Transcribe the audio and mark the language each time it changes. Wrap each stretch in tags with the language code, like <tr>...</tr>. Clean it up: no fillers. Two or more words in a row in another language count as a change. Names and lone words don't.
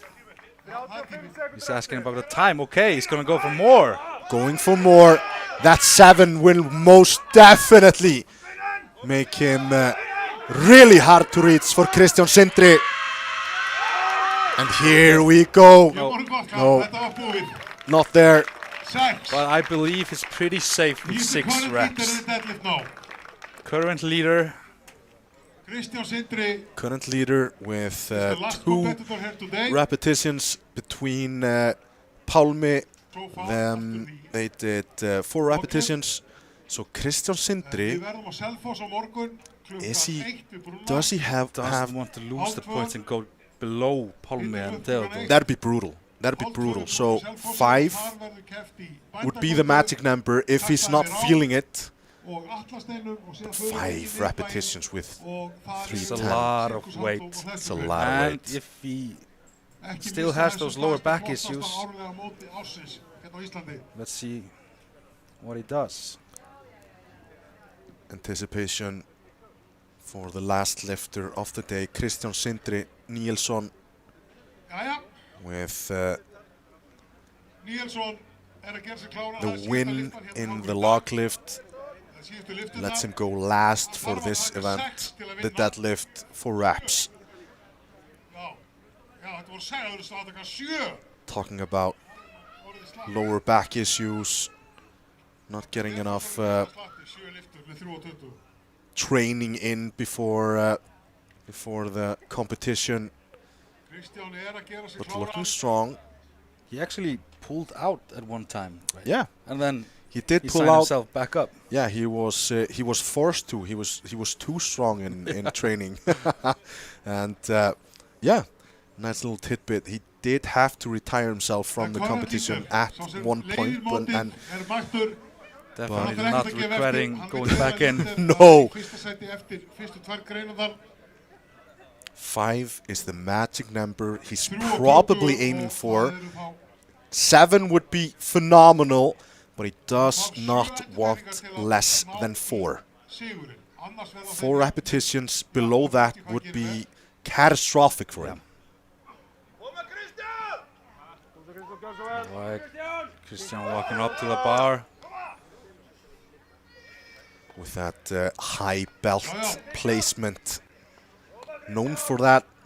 <en>He's asking about the time. Okay, he's gonna go for more. Going for more. That 7 will most definitely make him really hard to reach for Kristján Sindri. And here we go.</en> <is>Við vorum gott,</is> <en>No.</en> <is>þetta var búið.</is> <en>Not there. 6. But I believe he's pretty safe with He's the 6 current leader in reps. the deadlift now. Current leader. Kristján Sindri Current leader with is the last 2 competitor here today. repetitions between Pálmi. So far, Then they did 4 repetitions. So Kristján Sindri,</en> <is>Við verðum á Selfoss á morgun.</is> <en>is he?</en> <is>1 við Brúna.</is> <en>Does he have? Doesn't want to lose the points and go below Pálmi and Theodor. That'd be brutal. That'd be brutal. So 5 would be the magic number if he's not feeling it. 5 repetitions with 3 It's a times. lot of weight. It's a lot of And weight. if he still has those lower back issues, let's see what he does. Anticipation for the last lifter of the day, Kristján Sindri Níelsson</en> <is>Jæja,</is> <en>with</en> <is>Níelsson að gera sig klára.</is> <en>the win in the log lift. Lets him go last for this event, the deadlift for reps.</en> <is>Já, þetta voru 6, það eru staðaka 7.</is> <en>Talking about lower back issues, not getting enough</en> <is>7 liftur með 3 og 20.</is> <en>training in before the competition,</en> <is>Kristján að gera sig</is> <en>but</en> <is>klára.</is> <en>looking strong. He actually pulled out at one time, right? Yeah, And then he did he pull signed out. himself back up. Yeah, he was forced to. He was too strong in training, and yeah, nice little tidbit. He did have to retire himself from the competition at one point, but, and Definitely not regretting going back in. No.</en> <is>Fyrsta sæti eftir fyrstu 2 greinarnar.</is> <en>5 is the magic number he's</en> <is>3 og 20</is> <en>probably aiming</en> <is>og</is> <en>for.</en> <is>það eru þá</is> <en>7 would be phenomenal, but he does not want less than 4.</en> <is>sigurinn. Annars verða</is> <en>4 repetitions below that would be catastrophic for him. Right. Christian walking up to the bar. With that high belt placement, known for that.</en>